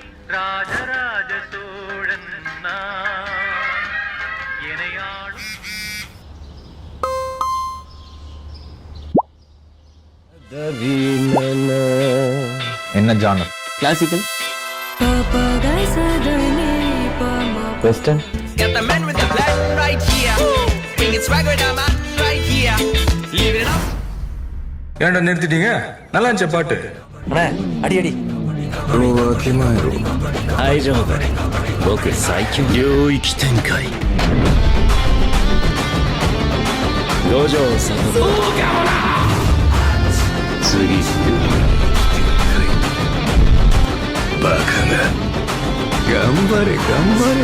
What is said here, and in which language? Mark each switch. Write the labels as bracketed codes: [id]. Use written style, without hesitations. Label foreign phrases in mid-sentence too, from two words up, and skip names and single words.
[ta] ராஜராஜ சோழன் எனையாளும் என்ன ஜானர்? கிளாசிக்கல், வெஸ்டர்ன். [en] Got the man with the black right here. Bring it swag with the man right here. Leave it up. [ta] ஏன்டா நிறுத்திட்டீங்க? நல்லா இருந்துச்ச பாட்டு. அடி அடி. [ja] 大丈夫、僕最強領域展開五条悟次バカな頑張れ頑張れ